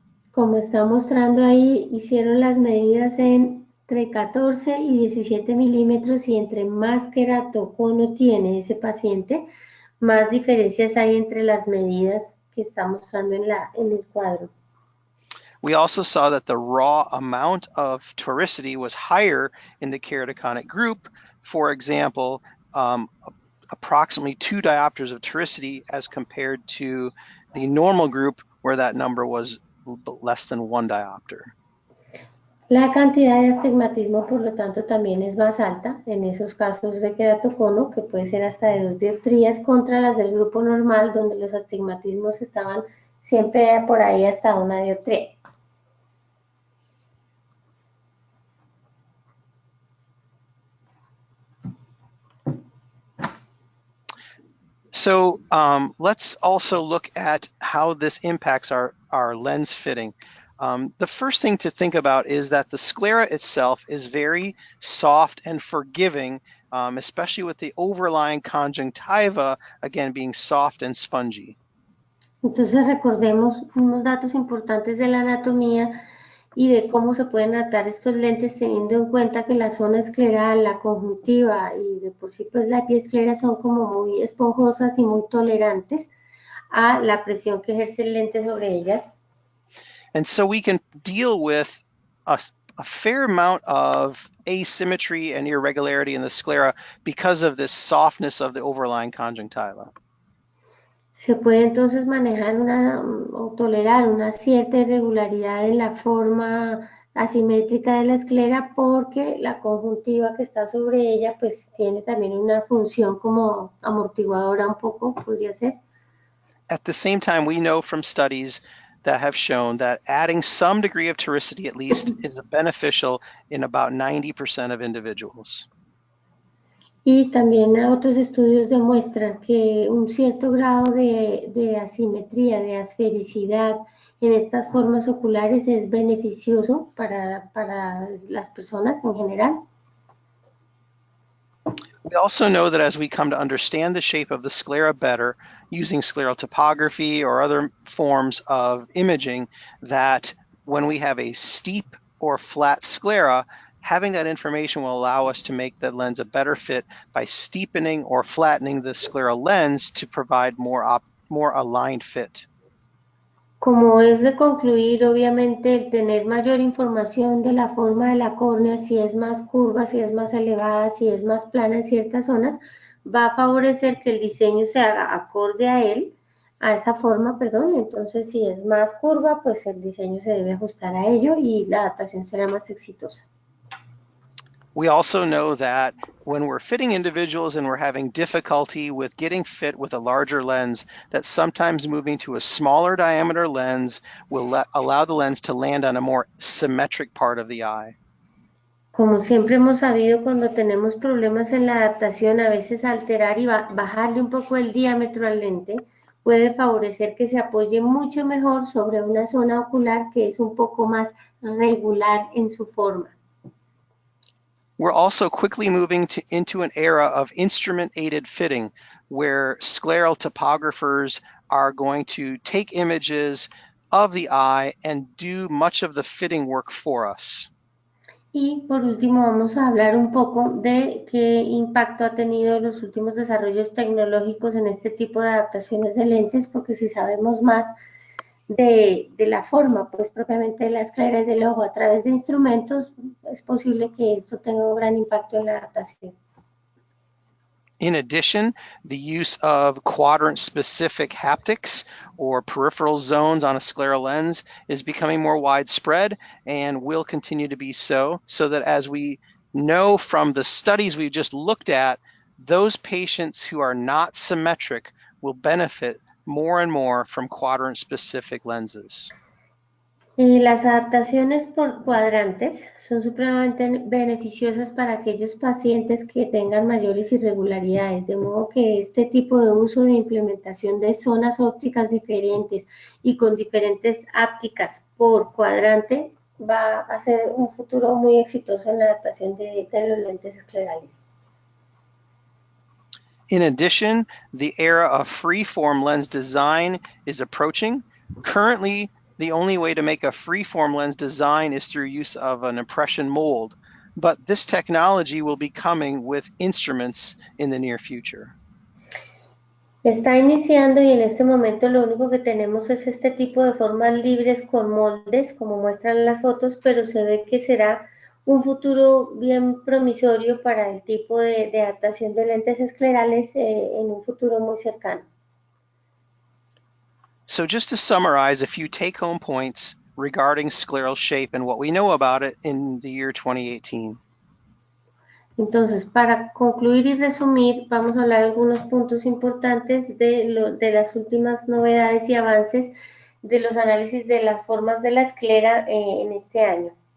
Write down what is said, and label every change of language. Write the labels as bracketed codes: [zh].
[es] Como está mostrando ahí, hicieron las medidas entre 14 y 17 milímetros y entre más queratocono tiene ese paciente, más diferencias hay entre las medidas que está mostrando en el cuadro. [en] We also saw that the raw amount of toricity was higher in the keratoconic group. For example, approximately 2 diopters of toricity as compared to the normal group where that number was less than 1 diopter. [es] La cantidad de astigmatismo, por lo tanto, también es más alta en esos casos de queratocono, que puede ser hasta de 2 dioptrías, contra las del grupo normal, donde los astigmatismos estaban siempre por ahí hasta 1 dioptría. [en] So let's also look at how this impacts our lens fitting. The first thing to think about is that the sclera itself is very soft and forgiving, especially with the overlying conjunctiva, again, being soft and spongy. [es] Entonces recordemos unos datos importantes de la anatomía y de cómo se pueden adaptar estos lentes teniendo en cuenta que la zona escleral, la conjuntiva y de por sí pues la epiesclera son como muy esponjosas y muy tolerantes a la presión que ejerce el lente sobre ellas. [en] And so we can deal with a fair amount of asymmetry and irregularity in the sclera because of this softness of the overlying conjunctiva. [es] Se puede entonces manejar o tolerar una cierta irregularidad en la forma asimétrica de la esclera porque la conjuntiva que está sobre ella pues tiene también una función como amortiguadora un poco, podría ser. [en] At the same time, we know from studies that have shown that adding some degree of toricity at least is beneficial in about 90% of individuals. [es] Y también otros estudios demuestran que un cierto grado de asimetría, de asfericidad en estas formas oculares es beneficioso para las personas en general. [en] We also know that as we come to understand the shape of the sclera better, using scleral topography or other forms of imaging, that when we have a steep or flat sclera, having that information will allow us to make the lens a better fit by steepening or flattening the scleral lens to provide more aligned fit. [es] Como es de concluir, obviamente, el tener mayor información de la forma de la córnea, si es más curva, si es más elevada, si es más plana en ciertas zonas, va a favorecer que el diseño se haga acorde a él, a esa forma, perdón. Entonces, si es más curva, pues el diseño se debe ajustar a ello y la adaptación será más exitosa. [en] We also know that when we're fitting individuals and we're having difficulty with getting fit with a larger lens, that sometimes moving to a smaller diameter lens will allow the lens to land on a more symmetric part of the eye. [es] Como siempre hemos sabido, cuando tenemos problemas en la adaptación, a veces alterar y bajarle un poco el diámetro al lente puede favorecer que se apoye mucho mejor sobre una zona ocular que es un poco más regular en su forma. [en] We're also quickly moving into an era of instrument-aided fitting, where scleral topographers are going to take images of the eye and do much of the fitting work for us. [es] Y por último vamos a hablar un poco de qué impacto ha tenido los últimos desarrollos tecnológicos en este tipo de adaptaciones de lentes, porque si sabemos más de la forma, pues propiamente de las escleras del ojo a través de instrumentos, es posible que esto tenga un gran impacto en la adaptación. [en] In addition, the use of quadrant-specific haptics or peripheral zones on a scleral lens is becoming more widespread and will continue to be so that as we know from the studies we've just looked at, those patients who are not symmetric will benefit more and more from quadrant-specific lenses. [es] Las adaptaciones por cuadrantes son supremamente beneficiosas para aquellos pacientes que tengan mayores irregularidades, de modo que este tipo de uso de implementación de zonas ópticas diferentes y con diferentes ápticas por cuadrante va a ser un futuro muy exitoso en la adaptación de los lentes esclerales. [en] In addition, the era of free-form lens design is approaching. Currently, the only way to make a free-form lens design is through use of an impression mold, but this technology will be coming with instruments in the near future. [es] Está iniciando y en este momento lo único que tenemos es este tipo de formas libres con moldes, como muestran las fotos, pero se ve que será un futuro bien promisorio para el tipo de adaptación de lentes esclerales en un futuro muy cercano. [en] So just to summarize a few take-home points regarding scleral shape and what we know about it in the year 2018. [es] Entonces, para concluir y resumir, vamos a hablar de algunos puntos importantes de las últimas novedades y avances de los análisis de las formas de la esclera en este año.